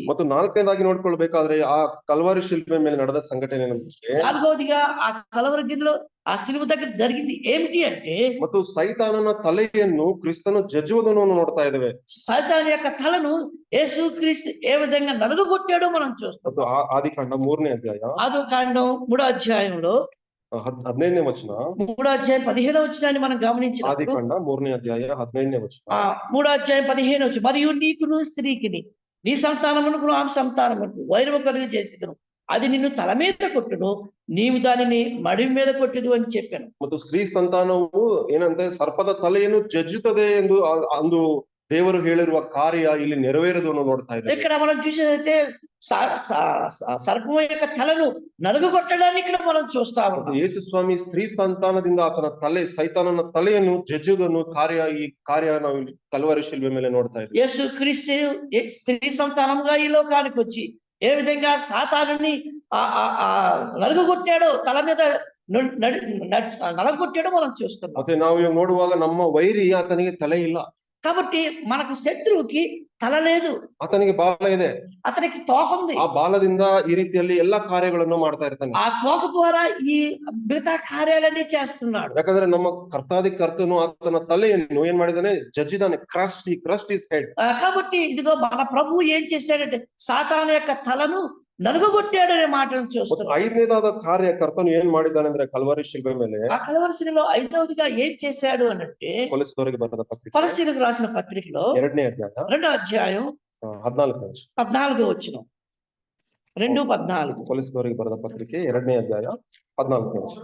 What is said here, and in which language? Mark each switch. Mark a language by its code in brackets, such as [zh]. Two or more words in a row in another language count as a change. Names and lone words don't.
[kn] ಮತ್ತು ನಾಲ್ಕನೇದಾಗಿ ನೋಡ್ಕೊಳ್ಬೇಕಾದ್ರೆ ಆ ಕಲ್ವಾರಿ ಶಿಲ್ಪೆ ಮೇಲೆ ನಡೆದ ಸಂಘಟನೆ ಏನಂದ್ರೆ, [te] నాలుగవదిగా ఆ కలవరగిరిలో ఆ సిలువ దగ్గర జరిగింది ఏమిటి అంటే, [kn] ಮತ್ತು ಸೈತಾನನ ತಲೆಯನ್ನು ಕ್ರಿಸ್ತನು ಜಜ್ಜುವುದನ್ನು ನೋಡ್ತಾ ಇದ್ದೇವೆ. [te] సైతాను యొక్క తలను యేసుక్రీస్తు ఏ విధంగా నలుగగొట్టాడో మనం చూస్తాం. [kn] ಮತ್ತು ಆದಿಕಾಂಡ 3ನೇ ಅಧ್ಯಾಯ [te] ఆదికాండం 3వ అధ్యాయంలో [kn] 15ನೇ ವಚನ. [te] 3వ అధ్యాయం 15వ వచనాన్ని మనం గమనించినప్పుడు, [kn] ಆದಿಕಾಂಡ 3ನೇ ಅಧ್ಯಾಯ 15ನೇ ವಚನ. [te] 3వ అధ్యాయం 15వ వచనం, మరియు నీకును స్త్రీకిని నీ సంతానమునకు ఆమె సంతానమునకు వైరము కలుగు చేసేదను, అది నిన్ను తల మీద కొట్టును, నీవు దానిని మడిమి మీద కొట్టుదు అని చెప్పాను. [kn] ಮತ್ತು ಸ್ತ್ರೀ ಸಂತಾನವು ಏನಂತೆ ಸರ್ಪದ ತಲೆಯನ್ನು ಜಜ್ಜುತ್ತದೆ ಎಂದು ಅಂದು ದೇವರು ಹೇಳಿರುವ ಕಾರ್ಯ ಇಲ್ಲಿ ನೆರವೇರುವುದನ್ನು ನೋಡ್ತಾ ಇದ್ದೇವೆ. [te] ఇక్కడ మనం చూసేదైతే సర్పం యొక్క తలను నలుగుగొట్టడాన్ని ఇక్కడ మనం చూస్తా ఉన్నాం. [kn] ಯೇಸು ಸ್ವಾಮಿ ಸ್ತ್ರೀ ಸಂತಾನದಿಂದ ಆತನ ತಲೆ, ಸೈತಾನನ ತಲೆಯನ್ನು ಜಜ್ಜುವುದನ್ನು ಈ ಕಾರ್ಯ ನಾವು ಇಲ್ಲಿ ಕಲ್ವಾರಿ ಶಿಲುಬೆ ಮೇಲೆ ನೋಡ್ತಾ ಇದ್ದೇವೆ. [te] యేసు క్రీస్తు స్త్రీ సంతానంగా ఈ లోకానికి వచ్చి ఏ విధంగా సాతానుని నలుగుగొట్టాడో, తల మీద నలగొట్టాడో మనం చూస్తున్నాం. [kn] ಮತ್ತೆ ನಾವು ಇವಾಗ ನೋಡುವಾಗ ನಮ್ಮ ವೈರಿ ಆತನಿಗೆ ತಲೆ ಇಲ್ಲ, [te] కాబట్టి మనకు శత్రువుకి తల లేదు, [kn] ಆತನಿಗೆ ಬಾಲ ಇದೆ, [te] అతనికి తోక ఉంది. [kn] ಆ ಬಾಲದಿಂದ ಈ ರೀತಿಯಲ್ಲಿ ಎಲ್ಲಾ ಕಾರ್ಯಗಳನ್ನು ಮಾಡ್ತಾ ಇರ್ತಾನೆ. [te] ఆ తోక ద్వారా ఈ మిగతా కార్యాలన్నీ చేస్తున్నాడు. [kn] ಯಾಕಂದ್ರೆ ನಮ್ಮ ಕರ್ತನು ಆತನ ತಲೆಯನ್ನು ಏನ್ ಮಾಡಿದಾನೆ, ಜಜ್ಜಿದಾನೆ. ಕ್ರಸ್ಟ್ ಇಸ್ ಹೆಡ್. [te] కాబట్టి ఇదిగో మన ప్రభువు ఏం చేశాడంటే సాతాను యొక్క తలను నలుగగొట్టాడనే మాటను చూస్తున్నాం. [kn] 5ನೇದಾದ ಕಾರ್ಯ ಕರ್ತನು ಏನ್ ಮಾಡಿದ್ದಾನೆ ಅಂದ್ರೆ ಕಲ್ವಾರಿ ಶಿಲ್ಬೆ ಮೇಲೆ, [te] ఆ కలవరసిలో 5వదిగా ఏం చేశాడు అనంటే, [kn] ಕೊಲೊಸ್ಸದವರಿಗೆ ಬರೆದ ಪತ್ರಿಕೆ [te] కొలస్సీయులకు రాసిన పత్రికలో [kn] 2ನೇ ಅಧ್ಯಾಯ [te] 2వ అధ్యాయం [kn] 14ನೇ ವಚನ. [te] 14వ వచనం. 2:14. [kn] ಕೊಲೊಸ್ಸದವರಿಗೆ ಬರೆದ ಪತ್ರಿಕೆ 2ನೇ ಅಧ್ಯಾಯ 14ನೇ ವಚನ.